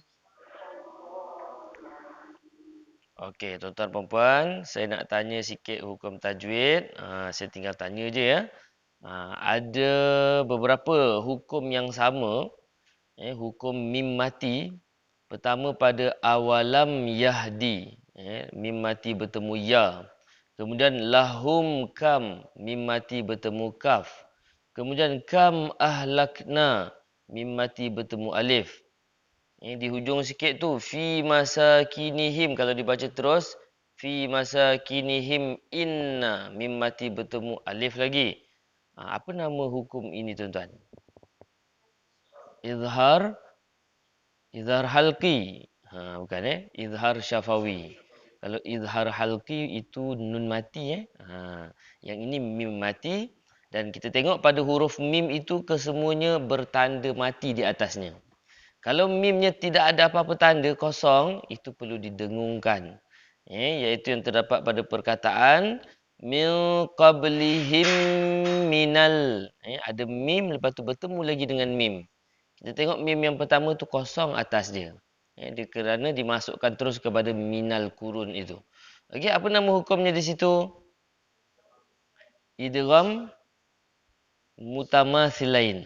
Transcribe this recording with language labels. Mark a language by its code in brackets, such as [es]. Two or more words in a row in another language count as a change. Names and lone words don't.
[ms] Okey, tuan-tuan dan puan, saya nak tanya sikit hukum tajwid. Saya tinggal tanya je ya. Ada beberapa hukum yang sama. Hukum mim mati. Pertama pada [ar] أولم يهد. [ms] Mim mati bertemu ya. Kemudian [ar] لهم كم. [ms] Mim mati bertemu kaf. Kemudian [ar] كم أهلكنا. [ms] Mim mati bertemu alif. Di hujung sikit tu [ar] في مساكنهم, [ms] kalau dibaca terus [ar] في مساكنهم إن, [ms] mim mati bertemu alif lagi. Apa nama hukum ini tuan-tuan? [ar] إظهار حلقي. [ms] Bukan [ar] إظهار شفوي. [ms] Kalau [ar] إظهار حلقي [ms] itu nun mati Yang ini mim mati, dan kita tengok pada huruf mim itu kesemuanya bertanda mati di atasnya. Kalau mimnya tidak ada apa-apa tanda, kosong, itu perlu didengungkan. Iaitu yang terdapat pada perkataan [ar] من قبلهم من. [ms] Ada mim, lepas tu bertemu lagi dengan mim. Kita tengok mim yang pertama tu kosong atas dia. Kerana dimasukkan terus kepada [ar] من القرون [ms] itu. Okey, apa nama hukumnya di situ? [ar] إدغام متماثلين.